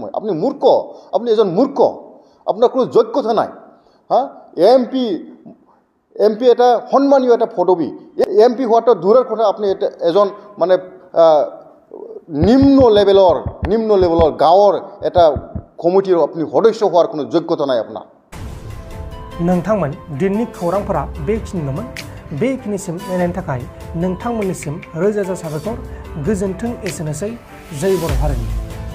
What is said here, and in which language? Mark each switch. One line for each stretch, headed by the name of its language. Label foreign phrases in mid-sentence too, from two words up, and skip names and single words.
Assamese: আপুনি মূৰ্খ, আপুনি এজন মূৰ্খ, আপোনাৰ কোনো যোগ্যতা নাই। এমপি এটা সন্মানীয় এটা পদবী, এমপি হোৱাটো দূৰৰ কথা, আপুনি এজন মানে নিম্ন লেভেলৰ গাঁৱৰ এটা কমিটিৰ আপুনি সদস্য হোৱাৰ কোনো যোগ্যতা নাই আপোনাৰ।
Bodo: नोंथांमोन दिननि खौरांफोरा बेखिनिल'मोन। बेखिनिसिम नायनायनि थाखाय नोंथांमोननिसिम रोजा रोजा साबायखर। गोजोन्थों। एसेनोसै। जय बर' हारिनि।